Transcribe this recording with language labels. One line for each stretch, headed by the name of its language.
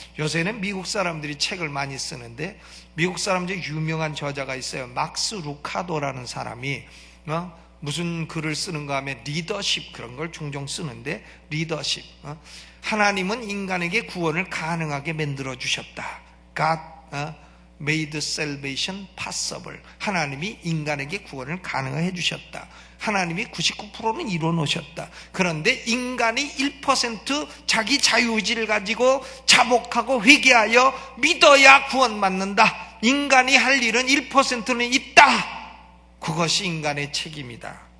Korean: 요새는 미국 사람들이 책을 많이 쓰는데, 미국 사람 중에 유명한 저자가 있어요. 막스 루카도라는 사람이 무슨 글을 쓰는가 하면 리더십, 그런 걸 종종 쓰는데, 리더십, 하나님은 인간에게 구원을 가능하게 만들어 주셨다.
English: God made salvation possible.
Korean: 하나님이 인간에게 구원을 가능해 주셨다. 하나님이 99%는 이루어 놓으셨다. 그런데 인간이 1% 자기 자유의지를 가지고 자복하고 회개하여 믿어야 구원받는다. 인간이 할 일은 1%는 있다. 그것이 인간의 책임이다.